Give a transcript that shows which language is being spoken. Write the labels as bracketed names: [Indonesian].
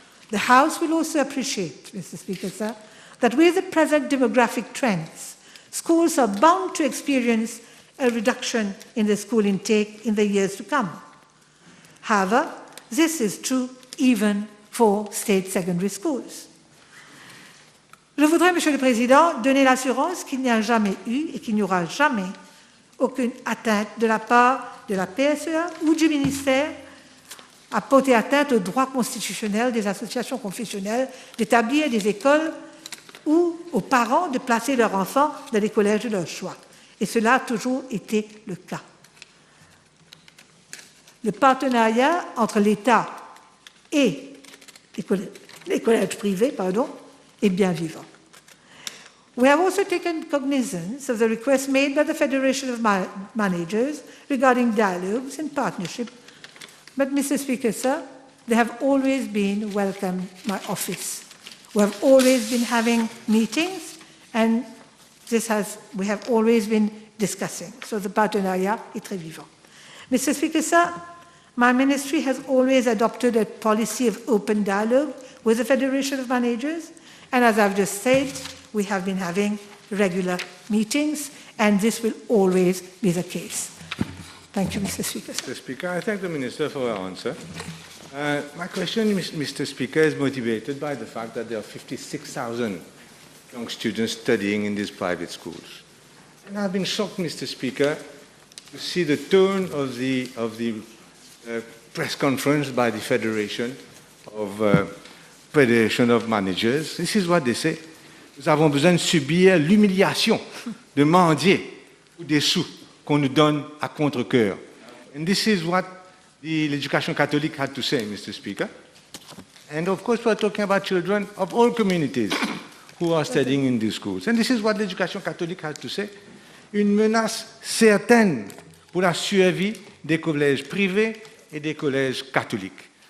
[English] The House will also appreciate, Mr. Speaker, sir, that with the present demographic trends, schools are bound to experience a reduction in the school intake in the years to come. However, this is true even for state secondary schools. [French] Je voudrais, Monsieur le Président, donner l'assurance qu'il n'y a jamais eu et qu'il n'y aura jamais aucune atteinte de la part de la PSEA ou du ministère à porter atteinte au droit constitutionnel des associations confessionnelles d'établir des écoles ou aux parents de placer leurs enfants dans les collèges de leur choix. Et cela a toujours été le cas. Le partenariat entre l'État et les collèges privés, est bien vivant. [English] We have also taken cognizance of the request made by the Federation of Managers regarding dialogues and partnership. But, Mr. Speaker, sir, they have always been welcome my office. We have always been having meetings, and we have always been discussing. So the [French] partenariat est très vivant. [English] Mr. Speaker, sir, my ministry has always adopted a policy of open dialogue with the Federation of Managers, and as I've just said, we have been having regular meetings, and this will always be the case. Thank you, Mr. Speaker. Mr. Speaker, I thank the Minister for her answer. My question, Mr. Speaker, is motivated by the fact that there are 56,000 young students studying in these private schools. And I've been shocked, Mr. Speaker, to see the tone of the press conference by the Federation of Managers. This is what they say. [French] Nous avons besoin de subir l'humiliation, de mendier ou des sous qu'on nous donne à contre-cœur. [English] And this is what the Education Catholic had to say, Mr. Speaker. And of course, we're talking about children of all communities who are studying in these schools. And this is what l'Éducation catholique had to say. [French] Une menace certaine pour la survie des collèges privés et des collèges catholiques.